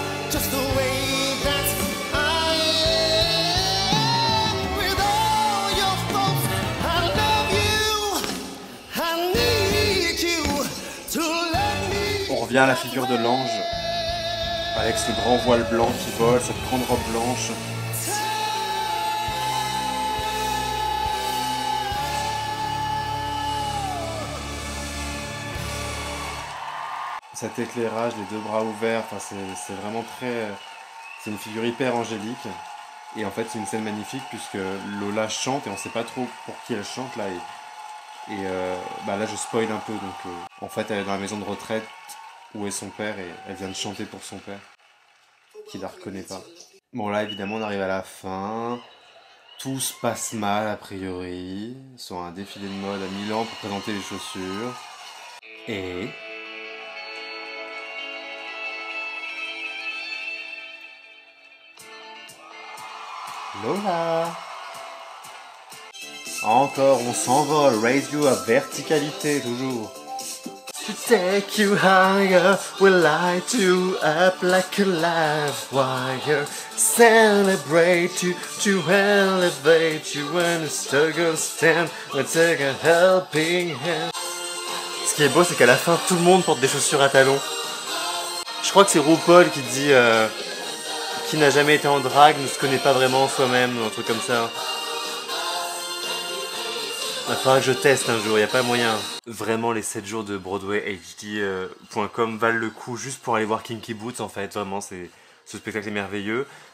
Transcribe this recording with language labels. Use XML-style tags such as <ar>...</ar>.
<en>Just the way that I am, with all your faults, I love you, I need you to let me.</en> <fr>On revient à la figure de l'ange, avec ce grand voile blanc qui vole, cette grande robe blanche. Cet éclairage, les deux bras ouverts, enfin, c'est vraiment très... C'est une figure hyper angélique. Et en fait, c'est une scène magnifique puisque Lola chante et on ne sait pas trop pour qui elle chante là. Et là, je spoil un peu. Donc, en fait, elle est dans la maison de retraite où est son père et elle vient de chanter pour son père, qui la reconnaît pas. Bon, là, évidemment, on arrive à la fin. Tout se passe mal, a priori. Ils sont à un défilé de mode à Milan pour présenter les chaussures. Et... Lola. Encore, on s'envole.</fr> <en>Raise you</en> <fr>à verticalité, toujours.</fr> <en>To take you higher, we light you up like a live wire. Celebrate you, to elevate you when the struggle stand. We take a helping hand.</en> <fr>Ce qui est beau, c'est qu'à la fin, tout le monde porte des chaussures à talons. Je crois que c'est RuPaul qui dit qui n'a jamais été en drague ne se connaît pas vraiment soi-même, un truc comme ça. Il faudra que je teste un jour, il n'y a pas moyen. Vraiment, les 7 jours de BroadwayHD.com valent le coup juste pour aller voir Kinky Boots en fait. Vraiment, ce spectacle est merveilleux.</fr>